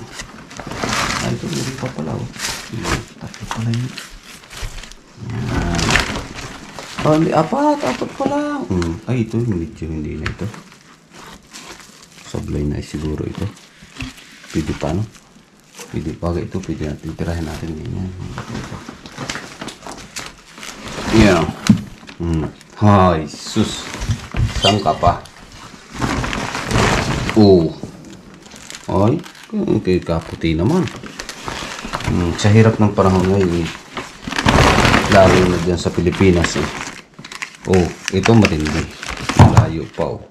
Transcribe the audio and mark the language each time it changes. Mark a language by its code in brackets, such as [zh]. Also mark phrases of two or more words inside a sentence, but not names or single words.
[tl] Ay, ito meron pa pala oh. Tatlo pala yun. Yan. Oh, hindi, apat pala. Ay, ito, medyo hindi na ito. Sablay na siguro ito. Pwede pa, no? Pwede pa, ito, pwede natin, tirahin natin ganyan. Yeah. Hay, sus. Saan ka pa? Oh. Ay, kay kaputi naman. Sa hirap ng panahon ngayon, lalo na dyan sa Pilipinas eh. Oh, ito matindi. Malayo pa oh.